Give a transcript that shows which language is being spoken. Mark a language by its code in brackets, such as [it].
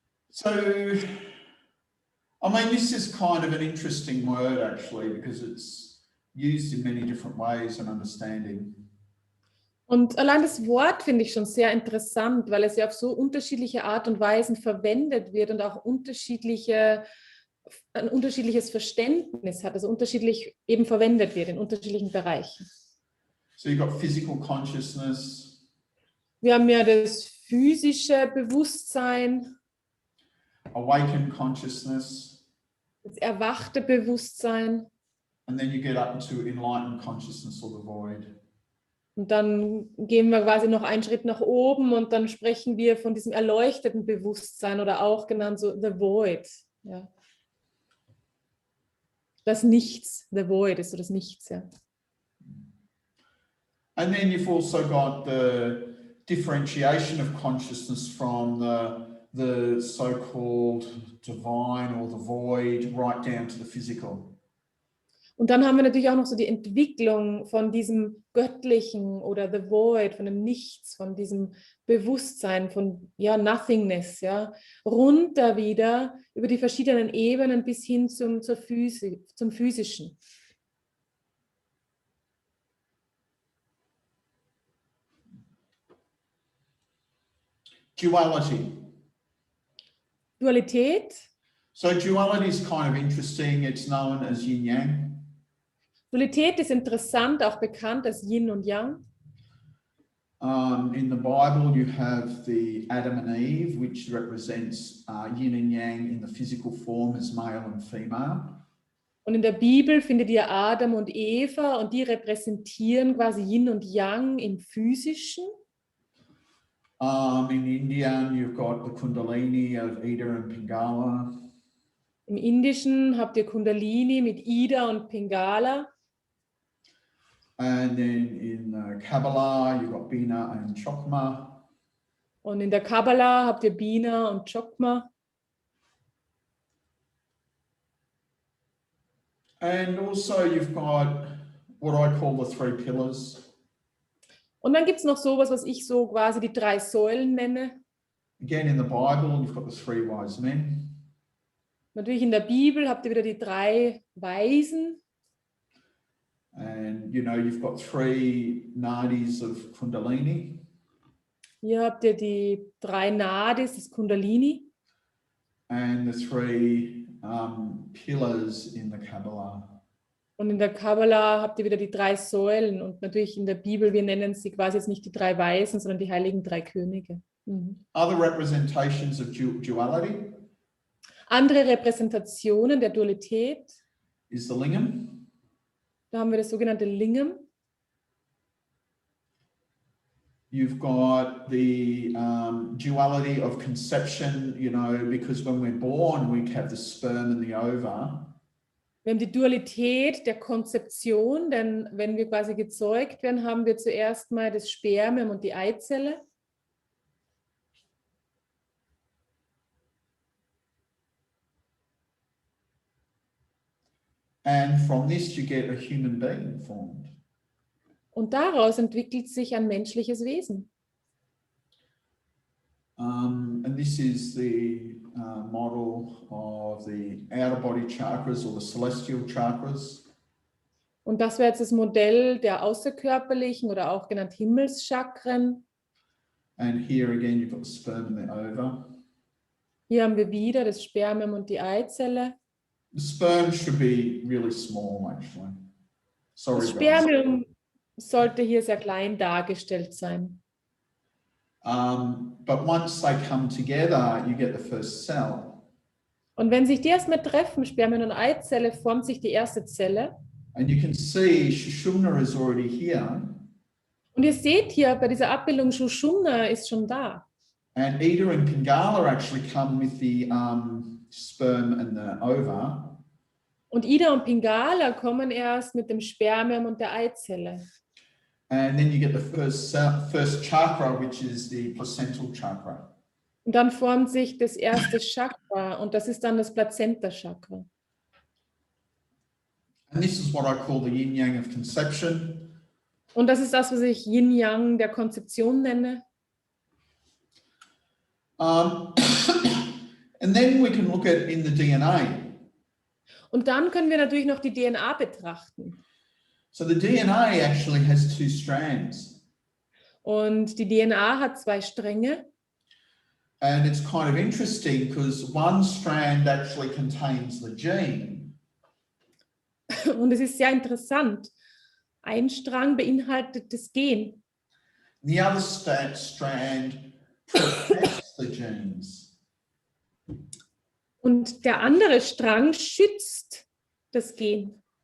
[en] So, I mean, this is kind of an interesting word actually, because it's used in many different ways and understanding. [de] Und allein das Wort finde ich schon sehr interessant, weil es ja auf so unterschiedliche Art und Weisen verwendet wird und auch ein unterschiedliches Verständnis hat, also unterschiedlich eben verwendet wird in unterschiedlichen Bereichen. [en] So you've got physical consciousness. [de] Wir haben ja das physische Bewusstsein, [en] Awakened consciousness, [de] das erwachte Bewusstsein [en] and then you get up into enlightened consciousness or the void. [de] und dann gehen wir quasi noch einen Schritt nach oben und dann sprechen wir von diesem erleuchteten Bewusstsein oder auch genannt so the void. Ja. Das Nichts, the void ist so das Nichts. Ja. [en] And then you've also got the differentiation of consciousness from the so-called divine or the void right down to the physical. [de] Und dann haben wir natürlich auch noch so die Entwicklung von diesem Göttlichen oder the void, von dem Nichts, von diesem Bewusstsein, von ja, Nothingness, ja, runter wieder über die verschiedenen Ebenen bis hin zum Physischen. [en] Duality. [de] Dualität. [en] So duality is kind of interesting. It's known as Yin Yang. [de] Dualität ist interessant, auch bekannt als Yin und Yang. [en] In the Bible, you have the Adam and Eve, which represents Yin and Yang in the physical form as male and female. [de] Und in der Bibel findet ihr Adam und Eva und die repräsentieren quasi Yin und Yang im Physischen. [en] In Indian, you've got the Kundalini of Ida and Pingala. [de] Im Indischen habt ihr Kundalini mit Ida und Pingala. [en] And then in Kabbalah, you've got Bina and Chokma. [de] Und in der Kabbala habt ihr Bina und Chokma. [en] And also you've got what I call the three pillars. [de] Und dann gibt es noch sowas, was ich so quasi die 3 Säulen nenne. [en] Again, in the Bible, you've got the three wise men. [de] Natürlich in der Bibel habt ihr wieder die 3 Weisen. [en] And, you know, you've got 3 nadis of Kundalini. [de] Hier habt ihr die 3 Nadis des Kundalini. [en] And the 3 pillars in the Kabbalah. [de] Und in der Kabbala habt ihr wieder die 3 Säulen. Und natürlich in der Bibel, wir nennen sie quasi jetzt nicht die 3 Weisen, sondern die heiligen 3 Könige. Mhm. [en] Other representations of duality. [de] Andere Repräsentationen der Dualität. [en] Is the lingam. [de] Da haben wir das sogenannte Lingam. [en] You've got the duality of conception, you know, because when we're born, we have the sperm and the ova. [de] Wir haben die Dualität der Konzeption, denn wenn wir quasi gezeugt werden, haben wir zuerst mal das Spermium und die Eizelle. [en] And from this you get a human being formed. [de] Und daraus entwickelt sich ein menschliches Wesen. [en] And this is the model of the outer body chakras or the celestial chakras. [de] Und das wäre jetzt das Modell der außerkörperlichen oder auch genannt Himmelschakren. [en] And here again you've got the sperm and the ova. [de] Hier haben wir wieder das Spermium und die Eizelle. [en] The sperm should be really small, actually. Sorry, [de] Das Spermium sollte hier sehr klein dargestellt sein. [en] But once they come together, you get the first cell. [de] Und wenn sich die erstmal treffen, Spermien und Eizelle, formt sich die erste Zelle. [en] And you can see Shushumna is already here. [de] Und ihr seht hier bei dieser Abbildung, Shushumna ist schon da. [en] And Ida and Pingala actually come with the sperm and the ova. [de] Und Ida und Pingala kommen erst mit dem Spermium und der Eizelle. [en] And then you get the first chakra, which is the placental chakra. [de] Und dann formt sich das erste Chakra und das ist dann das Plazenta-Chakra. [en] And this is what I call the yin yang of conception. [de] Und das ist das, was ich Yin Yang der Konzeption nenne. [en] And then we can look at in the DNA. [de] Und dann können wir natürlich noch die DNA betrachten. [en] So the DNA actually has two strands. [de] Und die DNA hat zwei Stränge. [en] And it's kind of interesting because one strand actually contains the gene. [de] Und es ist sehr interessant. Ein Strang beinhaltet das Gen. [en] The other strand protects the genes. [de] Und der andere Strang schützt das Gen.